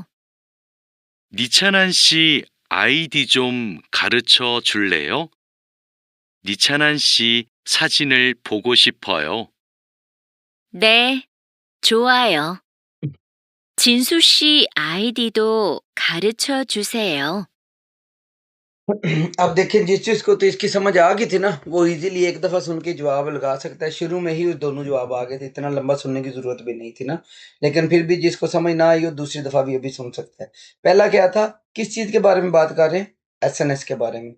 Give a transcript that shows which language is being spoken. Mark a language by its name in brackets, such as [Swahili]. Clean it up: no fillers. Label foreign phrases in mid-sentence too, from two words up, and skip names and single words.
[Korean] 니찬한 씨 아이디 좀 가르쳐 줄래요? 니찬한 씨 사진을 보고 싶어요. 네, 좋아요. 진수 씨 아이디도 가르쳐 주세요. [Hindi] अब देखें जिस चीज़ को तो इसकी समझ आ गई थी ना, वो इजीली एक दफ़ा सुन के जवाब लगा सकता है। शुरू में ही वो दोनों जवाब आ गए थे, इतना लंबा सुनने की ज़रूरत भी नहीं थी ना। लेकिन फिर भी जिसको समझ ना आई वो दूसरी दफ़ा भी अभी सुन सकता है। पहला क्या था, किस चीज़ के बारे में बात कर रहे हैं, एसएनएस के बारे में।